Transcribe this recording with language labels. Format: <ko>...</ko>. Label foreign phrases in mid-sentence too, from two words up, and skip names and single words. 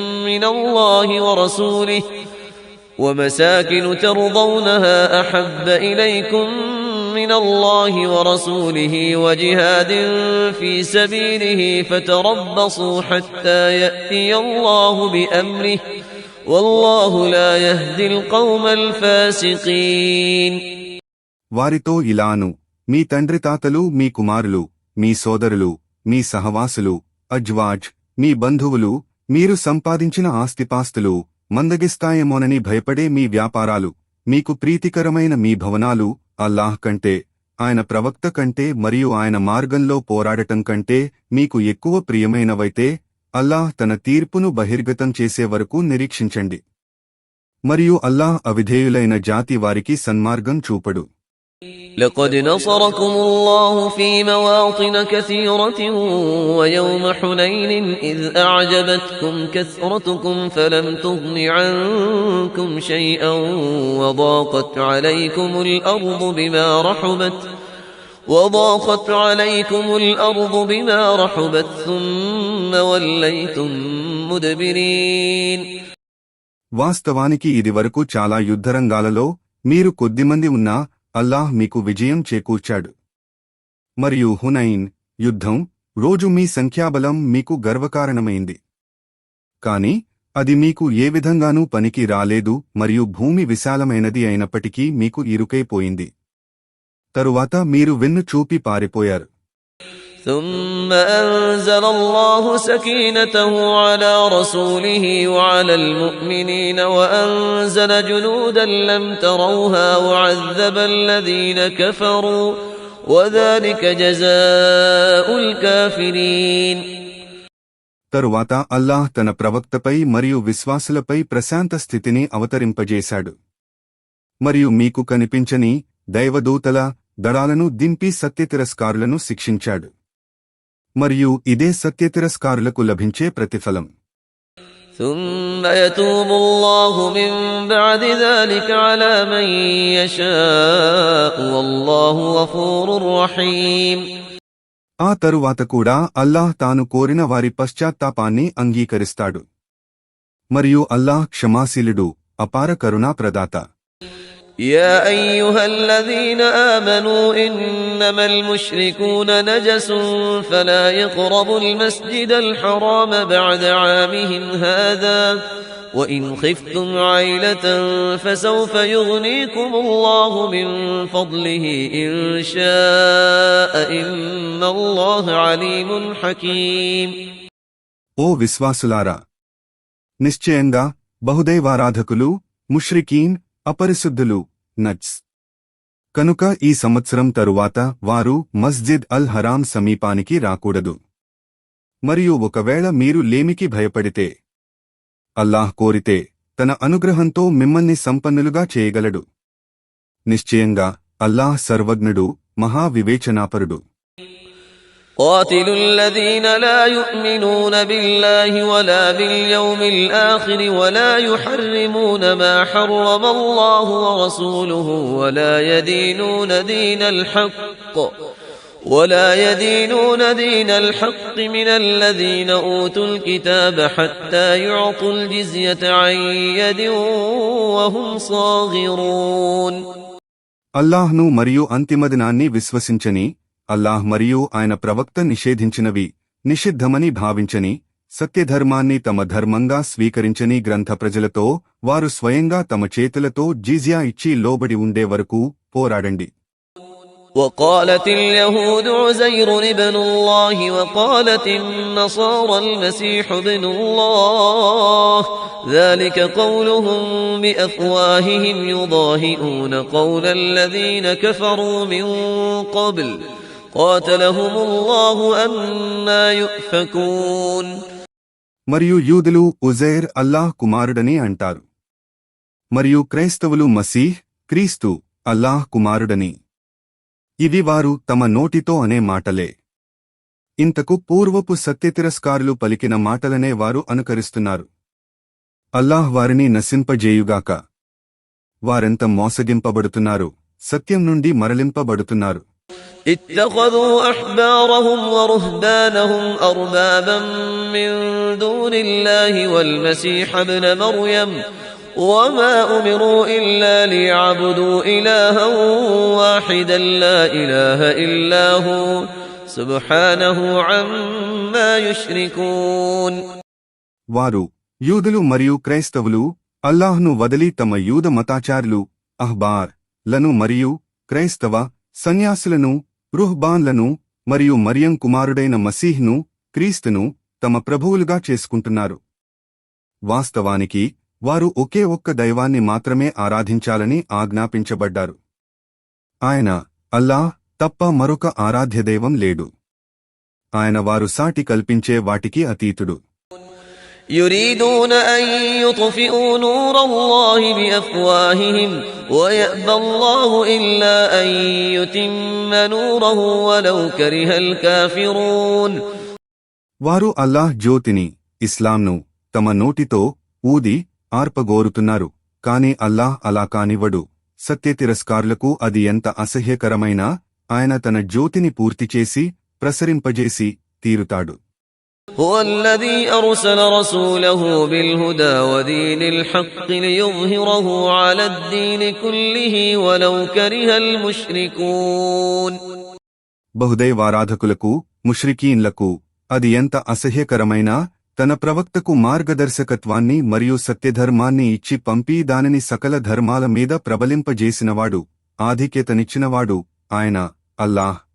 <ar>من الله ورسوله وجهاد في سبيله فتربصوا حتى يأتي الله بأمره والله لا يهدي القوم الفاسقين.</ar> <te>వారితో ఇలాను, మీ తండ్రి తాతలు, మీ కుమారులు, మీ సోదరులు, మీ సహవాసులు, అజ్వాజ్, మీ బంధువులు, మీరు సంపాదించిన ఆస్తిపాస్తులు మందగిస్తాయేమోనని భయపడే మీ వ్యాపారాలు, మీకు ప్రీతికరమైన మీ భవనాలు అల్లాహ్ కంటే, ఆయన ప్రవక్త కంటే మరియు ఆయన మార్గంలో పోరాడటం కంటే మీకు ఎక్కువ ప్రియమైనవైతే అల్లాహ్ తన తీర్పును బహిర్గతం చేసే వరకు నిరీక్షించండి. మరియు అల్లాహ్ అవిధేయులైన జాతి వారికి సన్మార్గం చూపడు.</te> <ar>لقد نصركم الله في مواطن كثيرة ويوم حنين إذ أعجبتكم كثرتكم فلم تغن عنكم شيئا وضاقت عليكم الأرض بما رحبت وضاقت عليكم الأرض بما رحبت ثم وليتم مدبرين.</ar> <te>వాస్తవానికి ఇది వరకు చాలా యుద్ధరంగాలలో మీరు కొద్దిమంది ఉన్నా అల్లాహ్ మీకు విజయం చేకూర్చాడు. మరియు హునైన్ యుద్ధం రోజు మీ సంఖ్యాబలం మీకు గర్వకారణమైంది. కాని అది మీకు ఏ విధంగానూ పనికి రాలేదు మరియు భూమి విశాలమైనది అయినప్పటికీ మీకు ఇరుకైపోయింది. తరువాత మీరు వెన్ను చూపి పారిపోయారు.</te> <ar>ثم أنزل الله سكينته على رسوله وعلى المؤمنين وأنزل جنودا لم تروها وعذب الذين كفروا وذلك جزاء الكافرين.</ar> <te>తరువాత అల్లాహ్ తన ప్రవక్తపై మరియు విశ్వాసులపై ప్రశాంత స్థితిని అవతరింపజేశాడు. మరియు మీకు కనిపించని దైవదూతల దళాలను దింపి సత్యతిరస్కారులను శిక్షించాడు. మరియు ఇదే సత్యతిరస్కారులకు లభించే ప్రతిఫలం.</te> <ar>ثم يتوب الله من بعد ذلك على من يشاء والله غفور رحيم.</ar> <te>ఆ తరువాత కూడా అల్లాహ్ తాను కోరిన వారి పశ్చాత్తాపాన్ని అంగీకరిస్తాడు. మరియు అల్లాహ్ క్షమాశీలుడు, అపార కరుణా ప్రదాత.</te> <ar>يا أيها الذين آمنوا إنما المشركون نجس فلا يقربوا المسجد الحرام بعد عامهم هذا وإن خفتم عيلة فسوف يغنيكم الله من فضله إن شاء إن الله عليم حكيم.</ar> <te>ఓ విశ్వాసులారా, నిశ్చయంగా బహుదైవారాధకులు ముష్రికీన్ అపరిశుద్ధులు నజ్స్ కనుక ఈ సంవత్సరం తరువాత వారు మస్జిద్ అల్ హరాం సమీపానికి రాకూడదు. మరియు ఒకవేళ మీరు లేమికి భయపడితే అల్లాహ్ కోరితే తన అనుగ్రహంతో మిమ్మల్ని సంపన్నులుగా చేయగలడు. నిశ్చయంగా అల్లాహ్ సర్వజ్ఞుడు, మహావివేచనాపరుడు.</te> <ar>قاتلوا الذين لا يؤمنون بالله ولا باليوم الآخر ولا يحرمون ما حرم الله ورسوله ولا يدينون دين الحق من الذين أوتوا الكتاب حتى يعطوا الجزية عن يد وهم صاغرون.</ar> <te>అల్లాహ్ను మరియు అంతిమదినాన్ని విశ్వసించని, అల్లాహ్ మరియు ఆయన ప్రవక్త నిషేధించినవి నిషిద్ధమని భావించని, సత్యధర్మాన్ని తమ ధర్మంగా స్వీకరించని గ్రంథ ప్రజలతో వారు స్వయంగా తమ చేతులతో జిజియా ఇచ్చి లోబడి ఉండే వరకు పోరాడండి.</te> <ar>وقالت اليهود عزير ابن الله وقالت النصارى المسيح ابن الله ذلك قولهم بأفواههم يضاهئون قول الذين كفروا من قبل قاتلهم الله أنى يؤفكون.</ar> <te>మరియు యూదులు ఉజైర్ అల్లాహ్ కుమారుడని అంటారు. మరియు క్రైస్తవులు మసీహ్ క్రీస్తు అల్లాహ్ కుమారుడని. ఇవి వారు తమ నోటితో అనే మాటలే. ఇంతకు పూర్వపు సత్యతిరస్కారులు పలికిన మాటలనే వారు అనుకరిస్తున్నారు. అల్లాహ్ వారిని నశింపజేయుగాక. వారెంత మోసగింపబడుతున్నారు, సత్యం నుండి మరలింపబడుతున్నారు.</te> <ar>اتخذوا أحبارهم ورهبانهم أربابا من دون الله والمسيح ابن مريم وما أمروا إلا ليعبدوا إلها واحدا لا إله إلا هو سبحانه عما يشركون.</ar> <te>వారు యూదులు మరియు క్రైస్తవులు అల్లాహ్ను వదిలి తమ యూద మతాచారులు అహ్బార్ లను మరియు క్రైస్తవ సన్యాసులను రుహ్బాన్లను మరియు మరియం కుమారుడైన మసీహ్ను క్రీస్తును తమ ప్రభువులుగా చేసుకుంటున్నారు. వాస్తవానికి వారు ఒకే ఒక్క దైవాన్ని మాత్రమే ఆరాధించాలని ఆజ్ఞాపించబడ్డారు. ఆయన అల్లాహ్ తప్ప మరొక ఆరాధ్యదైవం లేడు. ఆయన వారు సాటి కల్పించే వాటికి అతీతుడు.</te> <ar>يريدون أن يطفئوا نور الله بأفواههم ويأبى الله إلا أن يتم نوره ولو كره الكافرون.</ar> <te>వారు అల్లాహ్ జ్యోతిని ఇస్లాంను తమ నోటితో ఊది ఆర్పగోరుతున్నారు, కాని అల్లాహ్ అలా కానివ్వడు. సత్యతిరస్కారులకు అది ఎంత అసహ్యకరమైనా ఆయన తన జ్యోతిని పూర్తిచేసి ప్రసరింపజేసి తీరుతాడు.</te> <ar>هو الذي أرسل رسوله بالهدى ودين الحق ليظهره على الدين كله ولو كره المشركون.</ar> <te>బహుదైవారాధకులకు ముష్రికీన్లకు అది ఎంత అసహ్యకరమైనా తన ప్రవక్తకు మార్గదర్శకత్వాన్ని మరియు సత్యధర్మాన్ని ఇచ్చి పంపి దానిని సకల ధర్మాల మీద ప్రబలింపజేసినవాడు, ఆధిక్యతనిచ్చినవాడు ఆయన అల్లాహ్.</te>